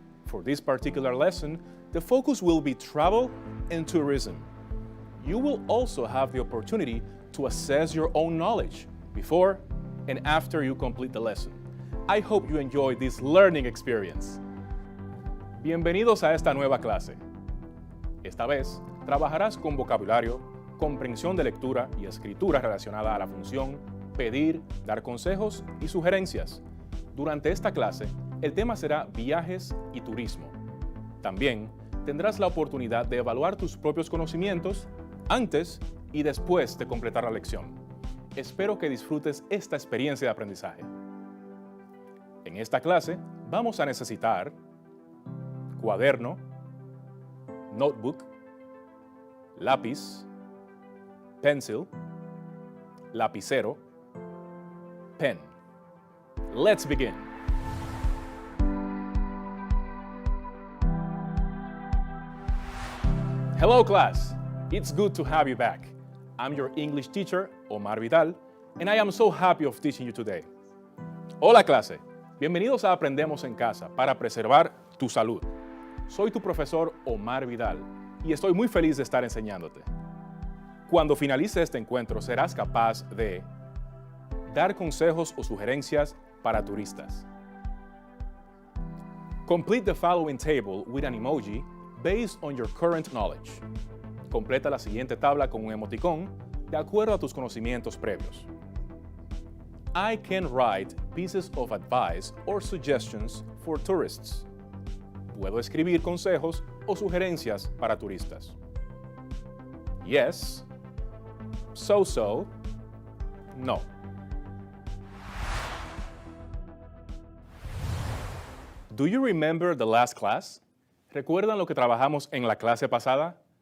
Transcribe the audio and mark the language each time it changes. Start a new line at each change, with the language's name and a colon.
English: For this particular lesson, the focus will be travel and tourism. You will also have the opportunity to assess your own knowledge before and after you complete the lesson. I hope you enjoy this learning experience.
Spanish: Bienvenidos a esta nueva clase. Esta vez, trabajarás con vocabulario, comprensión de lectura y escritura relacionada a la función, pedir, dar consejos y sugerencias. Durante esta clase, el tema será viajes y turismo. También tendrás la oportunidad de evaluar tus propios conocimientos antes y después de completar la lección. Espero que disfrutes esta experiencia de aprendizaje. En esta clase vamos a necesitar cuaderno, notebook, lápiz, pencil, lapicero, pen.
English: Let's begin. Hello class, it's good to have you back. I'm your English teacher, Omar Vidal, and I am so happy of teaching you today.
Spanish: Hola clase, bienvenidos a Aprendemos en Casa para preservar tu salud. Soy tu profesor Omar Vidal y estoy muy feliz de estar enseñándote. Cuando finalice este encuentro serás capaz de dar consejos o sugerencias para turistas.
English: Complete the following table with an emoji based on your current knowledge.
Spanish: Completa la siguiente tabla con un emoticón de acuerdo a tus conocimientos previos.
English: I can write pieces of advice or suggestions for tourists.
Spanish: Puedo escribir consejos o sugerencias para turistas.
English: Yes, so, no. Do you remember the last class?
Spanish: ¿Recuerdan lo que trabajamos en la clase pasada?